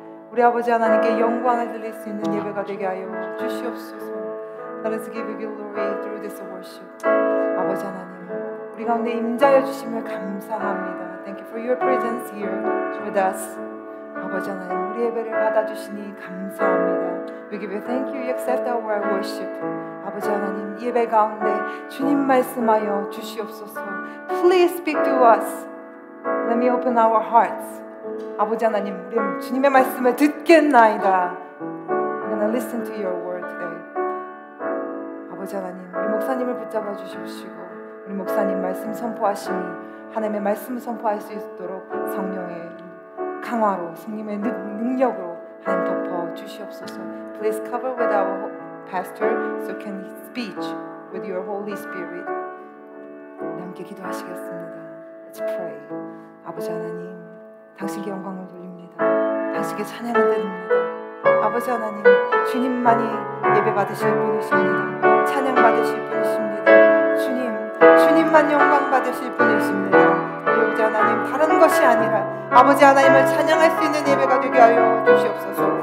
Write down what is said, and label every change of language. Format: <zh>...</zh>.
<ko>우리 아버지 하나님께 영광을 드릴 수 있는 예배가 되게 하여 주시옵소서.</ko> <en>Let us give you glory through this worship.</en> <ko>아버지 하나님, 우리 가운데 임자여 주심을 감사합니다.</ko> <en>Thank you for your presence here with us.</en> <ko>아버지 하나님, 우리 예배를 받아주시니 감사합니다.</ko> <en>We give you thank you, you accept our worship.</en> <ko>아버지 하나님, 예배 가운데 주님 말씀하여 주시옵소서.</ko> <en>Please speak to us. Let me open our hearts.</en> <ko>아버지 하나님, 우리 주님의 말씀을 듣겠나이다.</ko> <en>We're gonna listen to your word today.</en> <ko>아버지 하나님, 우리 목사님을 붙잡아 주시옵시고 우리 목사님 말씀 선포하시니 하나님의 말씀 선포할 수 있도록 성령의 강화로 성령의 능력으로 하나님 덮어 주시옵소서.</ko> <en>Please cover with our pastor so can he speak with your Holy Spirit.</en> <ko>함께 기도하시겠습니다.</ko> <en>Let's pray.</en> <ko>아버지 하나님, 당신께 영광을 돌립니다. 당신께 찬양을 드립니다. 아버지 하나님, 주님만이 예배 받으실 분이십니다. 찬양 받으실 분이십니다. 주님만 영광 받으실 분이십니다. 아버지 하나님, 다른 것이 아니라 아버지 하나님을 찬양할 수 있는 예배가 되게 하여 주시옵소서.</ko>